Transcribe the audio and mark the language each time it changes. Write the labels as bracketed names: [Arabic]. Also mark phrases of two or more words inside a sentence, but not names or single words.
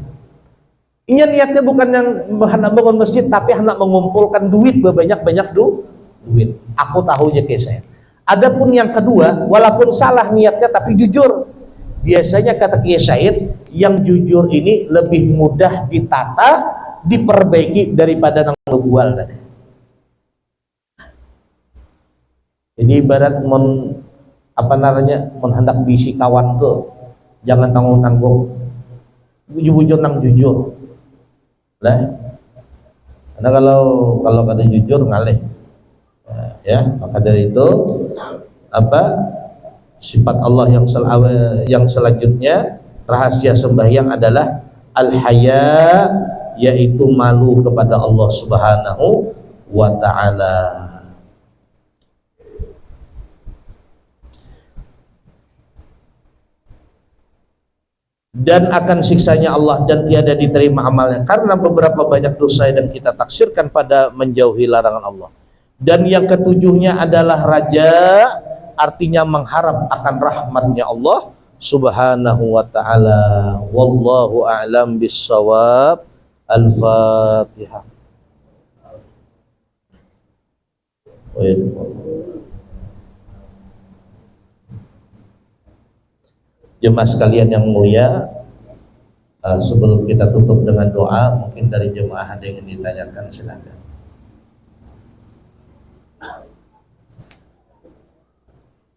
[Indonesian] Ini niatnya bukan yang hendak bangun masjid tapi hendak mengumpulkan duit banyak-banyak duit. Aku tahunya Kiai Syahid. Adapun yang kedua, walaupun salah niatnya tapi jujur. Biasanya kata Kiai Syahid yang jujur ini lebih mudah ditata, diperbaiki daripada nang ngebual tadi. [Banjar] Jadi ibarat hendak bisi kawan tuh jangan tanggung-tanggung, bujur nang jujur lah. Karena kalau kada jujur ngalih ya. [Indonesian] Maka dari itu sifat Allah yang selanjutnya rahasia sembahyang adalah al-haya, yaitu malu kepada Allah [Arabic] سبحانه وتعالى. [Indonesian] Dan akan siksanya Allah dan tiada diterima amalnya karena beberapa banyak dosa dan kita taksirkan pada menjauhi larangan Allah. Dan yang ketujuhnya adalah raja, artinya mengharap akan rahmatnya Allah [Arabic] سبحانه وتعالى. والله أعلم بالصواب. الفاتحة. [Indonesian] Jemaah sekalian yang mulia, sebelum kita tutup dengan doa, mungkin dari jemaah ada yang ingin ditanyakan, silakan.